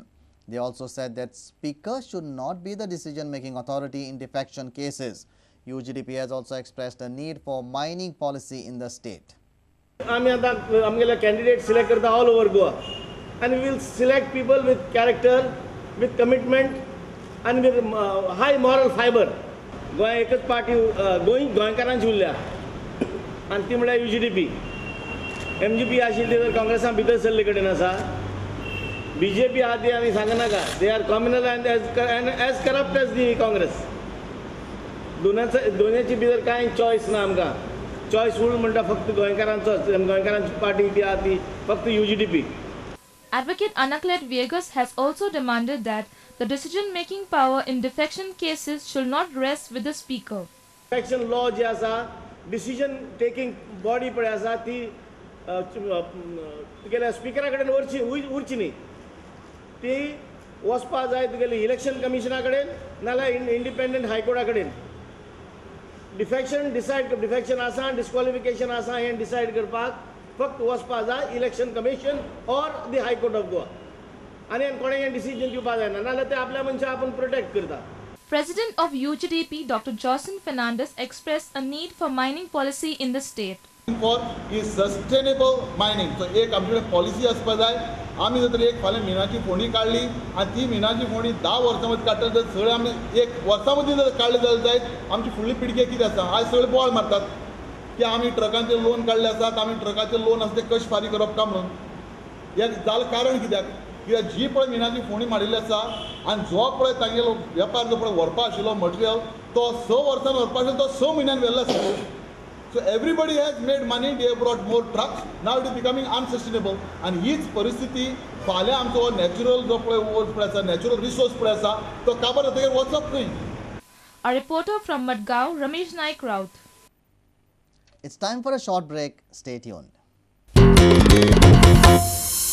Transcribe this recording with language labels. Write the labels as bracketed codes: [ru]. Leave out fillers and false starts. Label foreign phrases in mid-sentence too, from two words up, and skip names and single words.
[en] They also said that Speaker should not be the decision-making authority in defection cases. UGDP has also expressed a need for mining policy in the state. आम्ही candidate select करता all over Goa, and we will select people with character, with commitment, and with high moral fiber. [kok] गोंया एकच पार्टी गोंयकारांची उरल्या आनी ती म्हळ्यार UGDP. MGP आशिल्ली तर काँग्रेसान भितर सरले कडेन आसा. BJP आहा ती आमी सांगनाका. [en] They are communal and as corrupt as the Congress. [kok] दोन्याची भितर कांय चॉयस ना आमकां. चॉयस फूल म्हणटा फक्त गोंयकारांची पार्टी ती आहा ती फक्त UGDP. [en] Advocate Anaclet Viegas has also demanded that the decision-making power in defection cases should not rest with the Speaker. Defection law [kok] जी आसा, [en] decision-taking body [kok] पळय आसा ती तुगेल्या स्पीकरा कडेन उरची न्ही. ती वचपा जाय तुगेली [en] election commission [kok] कडेन नाल्यार [en] independent high court [kok] कडेन. डिफेक्शन आसा, डिस्क्वॉलिफिकेशन आसा हें डिसायड करपाक फक्त वचपा जाय [en] election commission or the High Court of Goa. [kok] आनी कोणें हें डिसिजन दिवपाक जायना नाल्यार ते आपल्या मनशाक आपूण प्रोटेक्ट करता. [en] President of UGDP, Dr. Jocelyn Fernandez, expressed a need for mining policy in the state. For is sustainable mining. [kok] So एक आमच्याकडे पॉलिसी आसपा जाय. आमी जर एक फाल्यां मिनाची फोंडी काडली आनी ती मिनाची फोंडी 10 वर्सां मदीं काडटा तर सगळे आमी एक वर्सां मदीं जर काडली जाल्यार आमची फुडली पिळगी कितें आसा. आज सगळे बॉल मारतात की आमी ट्रकांचे लोन काडले आसात, आमी ट्रकाचे लोन आसा ते कशे फारीक करप काय म्हणून. हें जालें कारण कित्याक जी पळय मिनाची फोंडी मारिल्ली आसा आनी जो पळय तांगेलो वेपार जो पळय व्हरपा आशिल्लो मटेरियल तो 6 वर्सां व्हरपा आशिल्लो तो 6 म्हयन्यान व्हेल्लो आसा. [en] So everybody has made money, they have brought more trucks, now it is becoming unsustainable. [kok] And हीच परिस्थिती फाल्यां आमचो नॅचरल जो पळय आसा, [en] natural resource [kok] पळय आसा तो काबार जातकीर वचप खंय. [en] A reporter from Madgaon, Ramesh Naik Raut. It's time for a short break. Stay tuned.